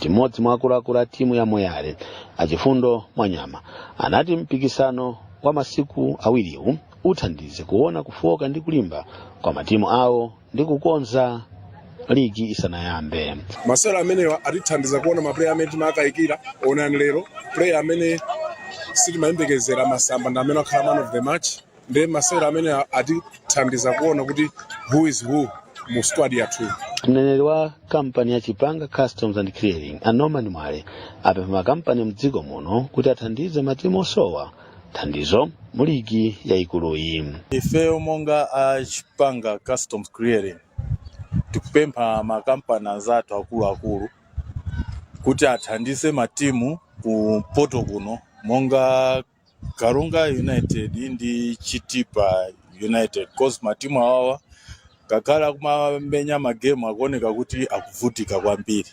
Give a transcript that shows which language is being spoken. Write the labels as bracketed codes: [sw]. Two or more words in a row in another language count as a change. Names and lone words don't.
[ny] Chimodzi mwa akuluakulu a timu ya Moyale Achifundo Mwanyama anati mpikisano wa masiku awiriwu uthandize kuona kufoka ndi kulimba kwa matimu awo ndi kukonza ligi isanayambe. Masewero amene atithandiza kuona maplayer amene timakayikira onani lero, player amene sitimayembekezera masamba ndi amene akhala [en] man of the match, [ny] ndi masewero amene atithandiza kuona kuti [en] who is who [ny] mu squad yathu. Mneneri wa kampani ya Chipanga Customs and Clearing Norman Mwale apempha makampani mdziko muno kuti athandize matimu osowa thandizo mu ligi yayikulu iyi. Ifeyo monga a Chipanga Customs Clearing tikupempha makampani azathu akuluakulu kuti athandize matimu ku poto kuno monga Karonga United ndi Chitipa United, cause matimu awawa kakhala kumamenya magemu akuoneka kuti akuvutika kwambiri.